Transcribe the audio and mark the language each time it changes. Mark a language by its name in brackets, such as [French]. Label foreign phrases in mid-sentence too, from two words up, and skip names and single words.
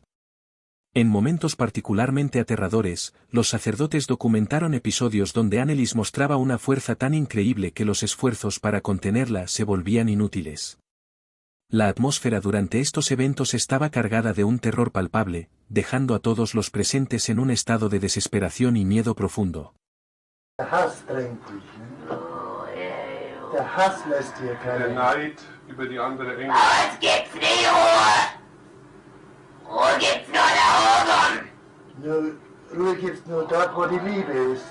[Spanish] En momentos particularmente aterradores, los sacerdotes documentaron episodios donde Annelies mostraba una fuerza tan increíble que los esfuerzos para contenerla se volvían inútiles. La atmósfera durante estos eventos estaba cargada de un terror palpable, dejando a todos los presentes en un estado de desesperación y miedo profundo. [German] Der Hass drängt dich, ne? Der Hass lässt hier keine Der Neid über die andere Engel. Bei uns gibt's nie Ruhe. Ruhe gibt's nur da oben. Ruhe gibt's nur dort, wo die Liebe ist.